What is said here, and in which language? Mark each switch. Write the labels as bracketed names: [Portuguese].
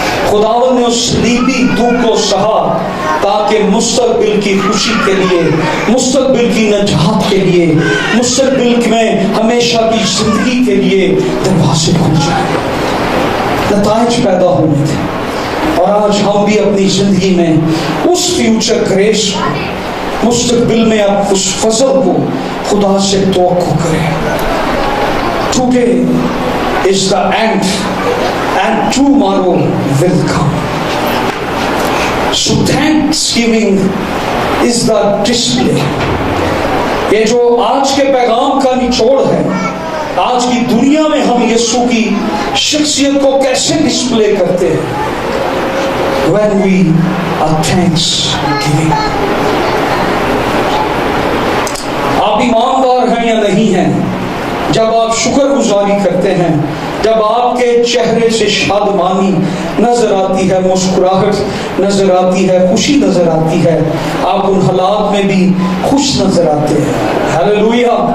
[Hindi] खुदावंद ने उस सलीबी दुख को सहा ताकि मुस्तकबिल की खुशी के लिए, मुस्तकबिल की नजात के लिए, मुस्तकबिल में हमेशा की जिंदगी के लिए दरवाजे खुल जाए, नताइज पैदा होने थे। और आज हम भी अपनी जिंदगी में उस फ्यूचर ग्रेस, मुस्तकबिल में आप उस फजल को खुदा से तवक्को करें। [English] Today is the end and tomorrow will come. So Thanksgiving is the display. [Hindi] ये जो आज के पैगाम का निचोड़ है, आज की दुनिया में हम यीशु की शख्सियत को कैसे डिस्प्ले करते हैं? [English] When we are thanksgiving. [Hindi] आप ईमानदार हैं या नहीं हैं? जब आप शुक्रगुजारी करते हैं, जब आपके चेहरे से शादमानी नजर आती है, मुस्कुराहट नजर आती है, खुशी नजर आती है, आप उन हालात में भी खुश नजर आते हैं। हालेलुया।